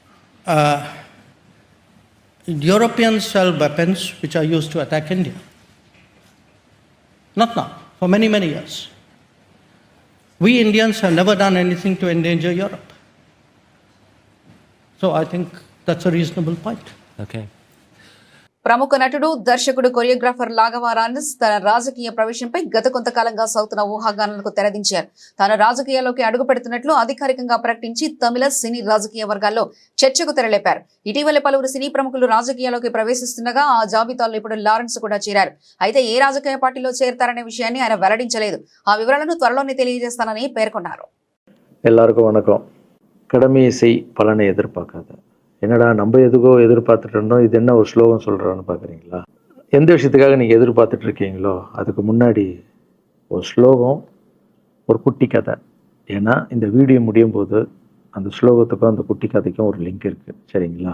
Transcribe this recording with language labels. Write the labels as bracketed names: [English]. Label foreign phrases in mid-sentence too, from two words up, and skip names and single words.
[English] Europeans sell weapons which are used to attack India. Not now, for many, many years. We Indians have never done anything to endanger Europe. So I think that's a reasonable point. Okay. [Telugu] ప్రముఖ నటుడు దర్శకుడు కొరియోగ్రాఫర్ లాఘవ రాజన్స్ తన రాజకీయ ప్రవేశంపై గత కొంతకాలంగా సాగుతున్న ఊహాగానాలకు తెరదించారు. తాను రాజకీయాల్లోకి అడుగు పెడుతున్నట్లు అధికారికంగా ప్రకటించి తమిళ సినీ రాజకీయ వర్గాల్లో చర్చకు తెరలేపారు. ఇటీవల పలువురు సినీ ప్రముఖులు రాజకీయాల్లోకి ప్రవేశిస్తుండగా ఆ జాబితాలో ఇప్పుడు లారెన్స్ కూడా చేరారు. అయితే ఏ రాజకీయ పార్టీలో చేరతారనే విషయాన్ని ఆయన వెల్లడించలేదు. ఆ వివరాలను త్వరలోనే తెలియజేస్తానని పేర్కొన్నారు. [Tamil] எல்லாருக்கும் வணக்கம். கடமையை செய் பலனை எதிர்பார்க்காத. என்னடா நம்ம எதுக்கோ எதிர்பார்த்துட்டு இருந்தோம், இது என்ன ஒரு ஸ்லோகம் சொல்கிறான்னு பார்க்குறீங்களா? எந்த விஷயத்துக்காக நீங்கள் எதிர்பார்த்துட்டு இருக்கீங்களோ அதுக்கு முன்னாடி ஒரு ஸ்லோகம், ஒரு குட்டி கதை. ஏன்னா இந்த வீடியோ முடியும் போது அந்த ஸ்லோகத்துக்கும் அந்த குட்டி கதைக்கும் ஒரு லிங்க் இருக்குது, சரிங்களா?